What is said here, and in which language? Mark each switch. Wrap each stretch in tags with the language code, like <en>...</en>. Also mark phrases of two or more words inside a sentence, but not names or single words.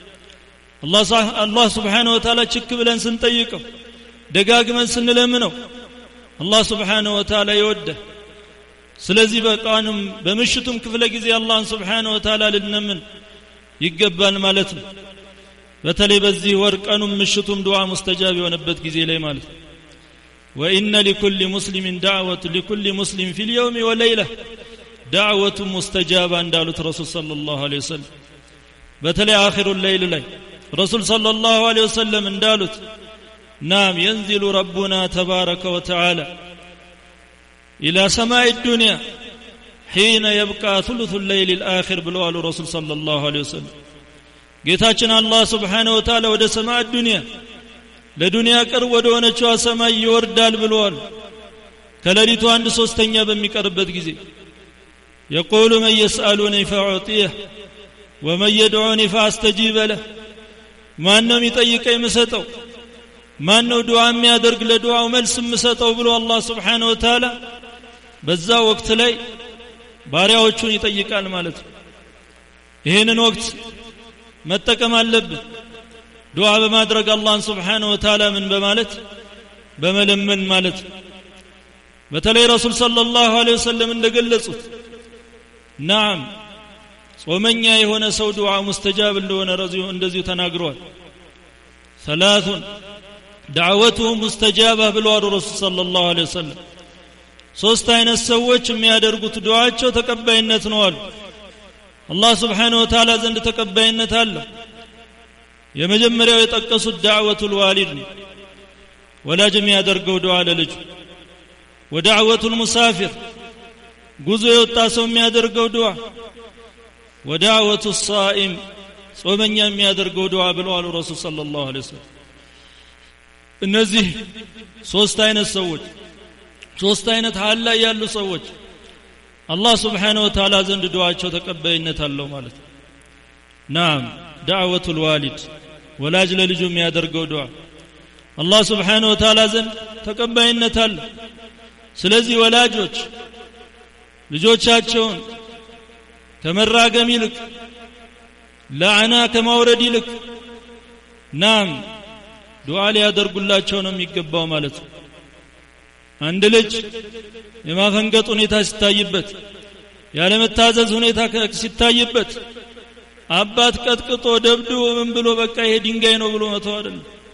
<am>አላህ</am> <ar>سبحانه وتعالى</ar> <am>ችክ ብለን ስንጠይቀው ደጋግመን ስንለምነው አላህ</am> <ar>سبحانه وتعالى</ar> <am>ይወደ ስለዚህ በቃንም በምሽቱም ክፍለ ጊዜ አላህ</am> <ar>سبحانه وتعالى</ar> <am>ልንለምን ይገባል ማለት ነው በተለይ በዚህ ወር ቀኑም ምሽቱም ዱዓ ሙስተጃብ የሆነበት ጊዜ ላይ ማለት</am> <ar>وإن لكل مسلم دعوة لكل مسلم في اليوم والليلة دعوة مستجابة</ar> <am>እንዳሉት ረሱል</am> <ar>صلى الله عليه وسلم</ar> <am>በተለይ</am> <ar>آخر الليل</ar> <am>ላይ ረሱል</am> <ar>صلى الله عليه وسلم</ar> <am>እንዳሉት</am> <ar>نعم ينزل ربنا تبارك وتعالى إلى سماء الدنيا حين يبقى ثلث الليل الآخر</ar> <am>ብለዋል ረሱል</am> <ar>صلى الله عليه وسلم</ar> <am>ጌታችን አላህ</am> <ar>سبحانه وتعالى</ar> <am>ወደ ሰማይ ዱንያ ለዱንያ ቅርብ ወደ ሆነችው ሰማይ ይወርዳል ብለዋል ከሌሊቱ 1/3 በሚቀርበት ጊዜ يقول</am> <ar>من يسألني فأعطيه ومن يدعوني فأستجيب له</ar> <am>ማን ነው የሚጠይቀኝ የምሰጠው ማን ነው ዱዓ የሚያደርግ ለዱዓው መልስ የምሰጠው ብሎ አላህ</am> <ar>سبحانه وتعالى</ar> <am>በዛ ወቅት ላይ ባሪያዎቹን ይጠይቃል ማለት ነው ይሄንን ወቅት መጠቀም አለብን ዱዓ በማድረግ አላህን</am> <ar>سبحانه وتعالى</ar> <am>ምን በማለት በመለመን ማለት በተለይ ረሱል</am> <ar>صلى الله عليه وسلم</ar> <am>እንደገለጹት نعم ጾመኛ የሆነ ሰው ዱዓ ሙስተጃብ እንደሆነ እንደዚሁ ተናግሯል</am> <ar>ثلاث دعوتهم مستجابة</ar> <am>ብለዋል ረሱል</am> <ar>صلى الله عليه وسلم</ar> <am>ሶስት አይነት ሰዎች የሚያደርጉት ዱዓቸው ተቀባይነት ነው አሉ አላህ</am> <ar>سبحانه وتعالى</ar> <am>ዘንድ ተቀባይነት አለ የመጀመሪያው የጠቀሱት</am> <ar>دعوة الوالد</ar> <am>ወላጅ የሚያደርገው ዱዓ ለልጁ</am> <ar>ودعوة المسافر</ar> <am>ጉዞ የወጣ ሰው የሚያደርገው ዱዓ</am> <ar>ودعوة الصائم</ar> <am>ጾመኛ የሚያደርገው ዱዓ ብለዋል ረሱል</am> <ar>صلى الله عليه وسلم</ar> <am>እነዚህ ሶስት አይነት ሰዎች ሶስት አይነት ሐል ላይ ያሉ ሰዎች አላህ</am> <ar>سبحانه وتعالى</ar> <am>ዘንድ ዱዓቸው ተቀባይነት አለው ማለት ነው</am> <ar>نعم دعوة الوالد</ar> <am>ወላጅ ለልጁ የሚያደርገው ዱዓ አላህ</am> <ar>سبحانه وتعالى</ar> <am>ዘንድ ተቀባይነት አለው ስለዚህ ወላጆች ልጆቻቸውን ከመራገም ይልቅ ለዓና ከማውረድ ይልቅ ናም ዱዓ ሊያደርጉላቸው ነው የሚገባው ማለት ነው አንድ ልጅ የማፈንገጥ ሁኔታ ሲታይበት ያለ መታዘዝ ሁኔታ ሲታይበት አባት ቀጥቅጦ ደብድቦ ምን ብሎ በቃ ይሄ ድንጋይ ነው ብሎ መተው አይደለም</am>